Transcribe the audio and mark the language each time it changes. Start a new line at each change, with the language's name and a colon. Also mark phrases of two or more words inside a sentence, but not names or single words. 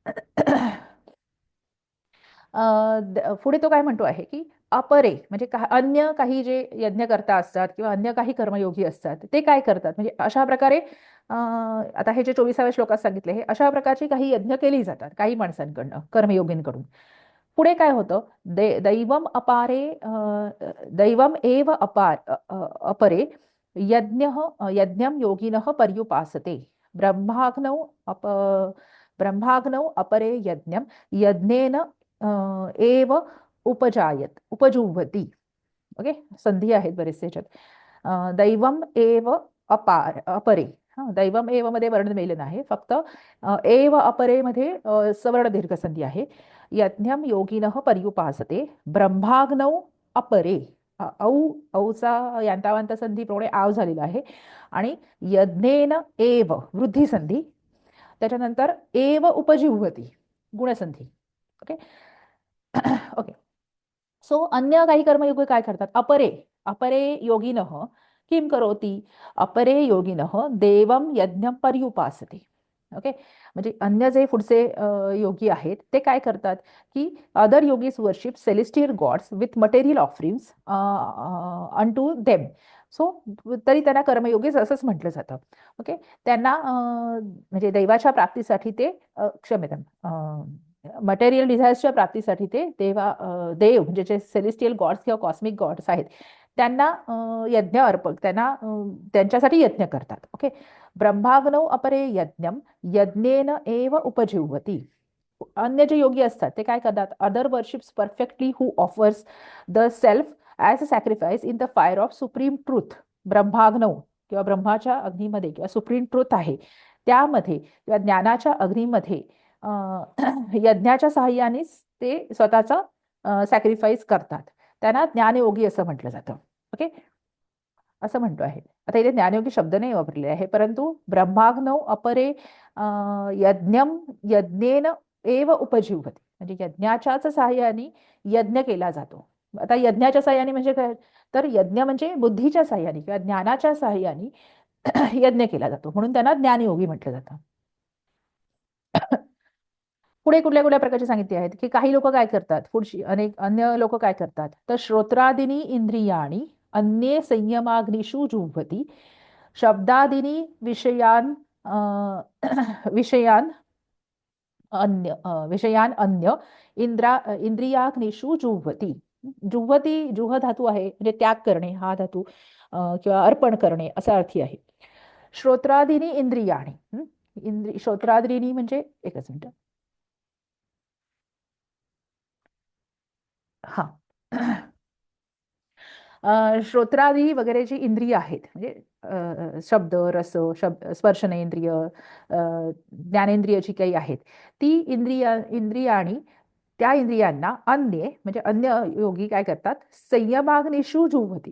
Marathi: पुढे तो काय म्हणतो आहे की अपरे म्हणजे अन्य काही जे यज्ञकर्ता असतात किंवा अन्य काही कर्मयोगी असतात ते काय करतात, म्हणजे अशा प्रकारे आता हे जे 24व्या श्लोकात सांगितले हे अशा प्रकारची काही यज्ञ केली जातात काही माणसांकडनं कर्मयोगींकडून. पुढे काय होतं,
Sanskrit: दैवम अपारे दैवम एव अपरे यज्ञम योगिनः पर्युपासते ब्रह्माग्नौ अप ब्रह्माग्नौ अपरे यज्ञम यज्ञेन एव उपजुह्वती.
Marathi: ओके, संधी आहेत बरेचसे याच्यात.
Sanskrit: दैवम एव अपरे, दैवम एव
Marathi: मध्ये वर्ण मेलन आहे फक्त.
Sanskrit: एव अपरे
Marathi: मध्ये सवर्ण दीर्घ संधी आहे.
Sanskrit: यज्ञम योगिनः पर्युपासते ब्रह्माग्नौ अपरे,
Marathi: औ औचा यांतावांत संधी प्रमाणे आव झालेला आहे. आणि
Sanskrit: यज्ञेन एव
Marathi: वृद्धी संधी, त्याच्यानंतर
Sanskrit: एव उपजिह्वती
Marathi: गुणसंधी. ओके. ओके. सो अन्य काही कर्मयोग काय करतात,
Sanskrit: अपरे अपरे योगिनः किं करोति, अपरे योगिनः देवम यज्ञ पर्युपासते.
Marathi: ओके, म्हणजे अन्य जे पुढचे योगी आहेत ते काय करतात की
English: Other yogis worship celestial gods with material offerings unto them.
Marathi: सो तरी त्यांना कर्मयोगीच असंच म्हटलं जातं. ओके, त्यांना म्हणजे दैवाच्या प्राप्तीसाठी ते क्षम्यता
English: material desires
Marathi: प्राप्तीसाठी ते देव म्हणजे जे
English: celestial gods
Marathi: किंवा
English: cosmic gods
Marathi: आहेत त्यांना यज्ञ अर्पक त्यांना त्यांच्यासाठी यज्ञ करतात. ओके,
Sanskrit: ब्रह्माग्नौ अपरे यज्ञम यज्ञेन एव उपजीवती.
Marathi: अन्य जे योगी असतात ते काय करतात,
English: Others worship perfectly who offers the self as a sacrifice in the fire of supreme truth.
Marathi: ब्रह्माग्नौ किंवा ब्रह्माच्या अग्नीमध्ये किंवा
English: supreme truth
Marathi: आहे त्यामध्ये किंवा ज्ञानाच्या अग्नीमध्ये यज्ञाच्या सहाय्यानेच ते स्वतःचा सॅक्रिफाईस करतात. त्यांना ज्ञानयोगी असं म्हटलं जातं. ओके, असं म्हणतो आहे. आता इथे ज्ञानयोगी शब्द नाही वापरले आहे, परंतु
Sanskrit: ब्रह्माग्नौ अपरे यज्ञम यज्ञेन एव उपजीवती,
Marathi: म्हणजे यज्ञाच्याच सहाय्याने यज्ञ केला जातो. आता यज्ञाच्या सहाय्याने म्हणजे काय, तर यज्ञ म्हणजे बुद्धीच्या सहाय्याने किंवा ज्ञानाच्या सहाय्याने यज्ञ केला जातो, म्हणून त्यांना ज्ञानयोगी म्हटलं जातं. पुढे कुठल्या कुठल्या प्रकारचे सांगितले आहेत की काही लोक काय करतात, पुढची अनेक अन्य लोक काय करतात, तर
Sanskrit: श्रोत्रादिनी इंद्रियाणी अन्ये संयमाग्निषु जुह्वती शब्दादिनी विषयान विषयान विषयान अन्य इंद्रियाग्निषु जुह्वती.
Marathi: जुह्वती जुह धातू आहे म्हणजे त्याग करणे हा धातू किंवा अर्पण करणे असा अर्थी आहे.
Sanskrit: श्रोत्रादिनी इंद्रियाणी,
Marathi: श्रोत्रादिनी म्हणजे एकच मिनिट, हा श्रोत्रादी वगैरे जी इंद्रिय आहेत म्हणजे शब्द रस स्पर्शनेंद्रिय ज्ञानेंद्रिय जी काही आहेत ती इंद्रियाणी त्या इंद्रियांना अन्ये म्हणजे अन्य योगी काय करतात,
Sanskrit: संयमाग्निषु जुह्वती.